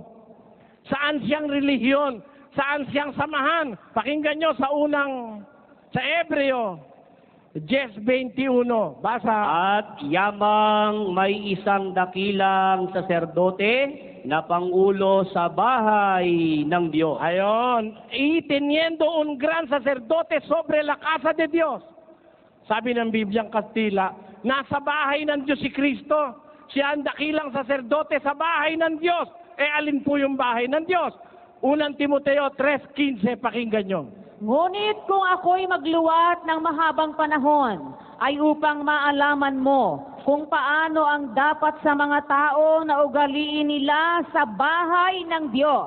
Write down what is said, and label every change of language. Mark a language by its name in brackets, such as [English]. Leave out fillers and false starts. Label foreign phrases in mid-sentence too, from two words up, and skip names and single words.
[Filipino] Saan siyang relihiyon? Saan siyang samahan? Pakinggan nyo sa Hebreo 10:21. Basa. At yamang may isang dakilang saserdote na pangulo sa bahay ng Diyos. Ayon, [Spanish] y teniendo un gran sacerdote sobre la casa de Dios. [Filipino] Sabi ng Bibliang Kastila, nasa bahay ng Diyos si Kristo. Siya ang dakilang saserdote sa bahay ng Diyos. Alin po yung bahay ng Diyos? Unang Timoteo 3:15, pakinggan nyo. Ngunit kung ako'y magluwat ng mahabang panahon, ay upang maalaman mo kung paano ang dapat sa mga tao na ugaliin nila sa bahay ng Diyos,